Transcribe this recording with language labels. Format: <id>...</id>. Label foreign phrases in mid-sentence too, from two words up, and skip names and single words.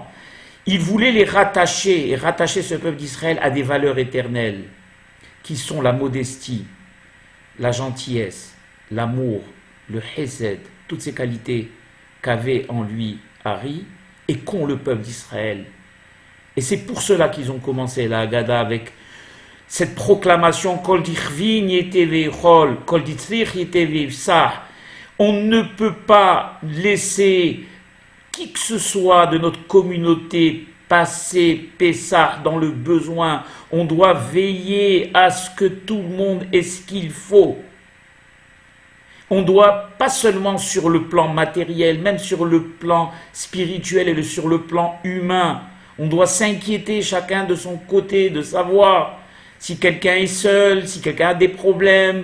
<fr>Ils voulaient les rattacher, et rattacher ce peuple d'Israël à des valeurs éternelles, qui sont la modestie, la gentillesse, l'amour, le hesed, toutes ces qualités qu'avait en lui Ari, et qu'ont le peuple d'Israël. Et c'est pour cela qu'ils ont commencé la Haggadah avec cette proclamation</fr> <arc>כל דכפין ייתי ויכול, כל דצריך ייתי ויפסח.</arc> <fr>On ne peut pas laisser qui que ce soit de notre communauté passer Pessah dans le besoin. On doit veiller à ce que tout le monde ait ce qu'il faut. On doit, pas seulement sur le plan matériel, même sur le plan spirituel et sur le plan humain, on doit s'inquiéter chacun de son côté, de savoir si quelqu'un est seul, si quelqu'un a des problèmes.</fr>